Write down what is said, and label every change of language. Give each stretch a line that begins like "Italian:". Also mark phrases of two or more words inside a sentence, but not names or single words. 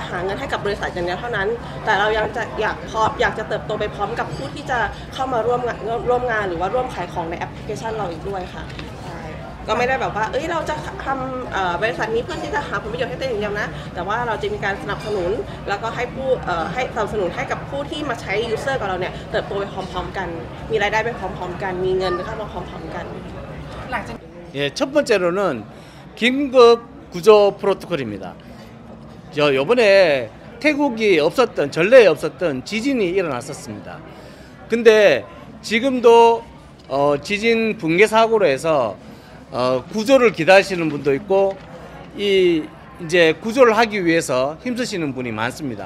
Thai: หาเงินให้กับบริษัทอย่างเดียวเท่านั้นแต่เรายังจะอยากจะเติบโตไปพร้อมกับผู้ที่จะเข้ามาร่วมงานหรือว่าร่วมขายของในแอปพลิเคชันเราอีกด้วยค่ะก็ไม่ได้แบบว่าเราจะทำบริษัทนี้เพื่อที่จะหาผลประโยชน์ให้ตัวเองอย่างเดียวนะแต่ว่าเราจะมีการสนับสนุนแล้วก็ให้สนับสนุนให้กับผู้ที่มาใช้ยูเซอร์กับเราเนี่ยเติบโตไปพร้อมๆกันมีรายได้ไปพร้อมๆกันมีเงินเข้ามาพร้อมๆกัน หลังจาก
Korean: 예, 첫 번째로는 긴급 구조 프로토콜입니다. 요번에 태국이 전례에 없었던 지진이 일어났었습니다. 근데 지금도 지진 붕괴 사고로 해서 구조를 기다리시는 분도 있고 이제 구조를 하기 위해서 힘쓰시는 분이 많습니다.